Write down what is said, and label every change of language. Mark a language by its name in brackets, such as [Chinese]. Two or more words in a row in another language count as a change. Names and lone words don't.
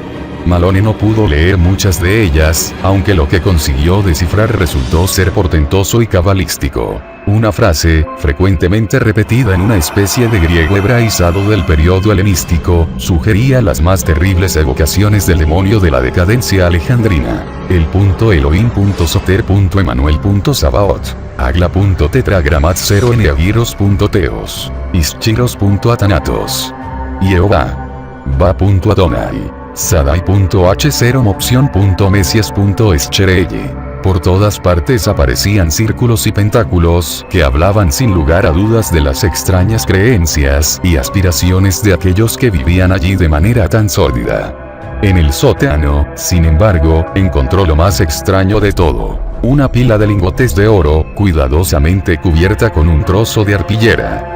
[Spanish] Malone no pudo leer muchas de ellas, aunque lo que consiguió descifrar resultó ser portentoso y cabalístico. Una frase, frecuentemente repetida en una especie de griego hebraizado del periodo helenístico, sugería las más terribles evocaciones del demonio de la decadencia alejandrina. El Elohim.soter. Emanuel.sabaot. Agla.tetragramat0 Neagiros.teos. Ischiros.atanatos. Jehová. Va.adonai. Sadai.h0 Mopción.mesias.eschereye. Por todas partes aparecían círculos y pentáculos que hablaban sin lugar a dudas de las extrañas creencias y aspiraciones de aquellos que vivían allí de manera tan sórdida. En el sótano, sin embargo, encontró lo más extraño de todo: una pila de lingotes de oro, cuidadosamente cubierta con un trozo de arpillera.